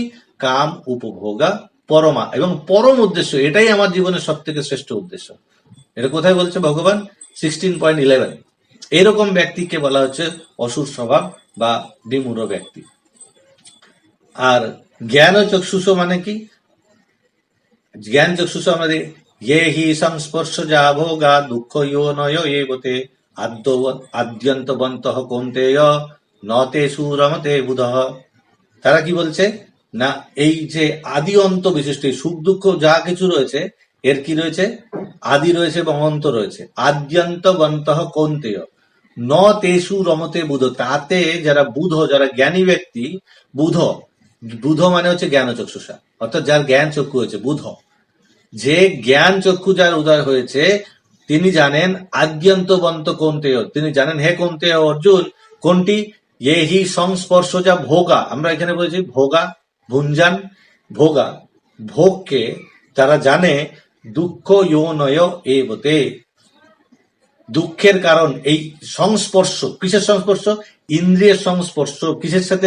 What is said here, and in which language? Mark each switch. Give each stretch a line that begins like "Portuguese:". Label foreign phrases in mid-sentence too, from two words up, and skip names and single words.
Sanskrit: काम उपभोगा परमा,
Bangla: এবং পরম উদ্দেশ্য এটাই আমার জীবনের সব থেকে শ্রেষ্ঠ উদ্দেশ্য। এটা কোথায় বলছে ভগবান? 16.11। এরকম ব্যক্তিকে বলা হচ্ছে অসুর স্বভাব বা বিমূঢ় ব্যক্তি। আর জ্ঞান চক্ষুষ মানে কি? জ্ঞান চক্ষুষ আমাদের
Sanskrit: ये हि संस्पर्शजा भोगा दुःख नय एवते आद्यन्तवन्तः कौन्तेय न तेषु रमते बुधः।
Bangla: তারা কি বলছে না, এই যে আদি অন্ত বিশিষ্ট সুখ দুঃখ যা কিছু রয়েছে, এর কি রয়েছে? আদি রয়েছে এবং অন্ত রয়েছে।
Sanskrit: आद्यन्तवन्तः कौन्तेय न तेषु रमते बुध,
Bangla: তাতে যারা বুধ, যারা জ্ঞানী ব্যক্তি, বুধ, বুধ মানে হচ্ছে জ্ঞান চক্ষুষা, অর্থাৎ যার জ্ঞান চক্ষু হয়েছে বুধ, যে জ্ঞান চক্ষু যার উদয় হয়েছে, তিনি জানেন
Sanskrit: आद्यन्तवन्त कौन्तेय,
Bangla: তিনি জানেন হে কৌন্তেয় অর্জুন, কোনটি?
Sanskrit: ये हि संस्पर्शजा भोगा,
Bangla: আমরা এখানে বলেছি ভোগা, ভুঞ্জান, ভোগা, ভোগকে তারা জানে
Sanskrit: दुःख नय एवते,
Bangla: দুঃখের কারণ এই সংস্পর্শ। কিসের সংস্পর্শ? ইন্দ্রিয়ের সংস্পর্শ। কিসের সাথে?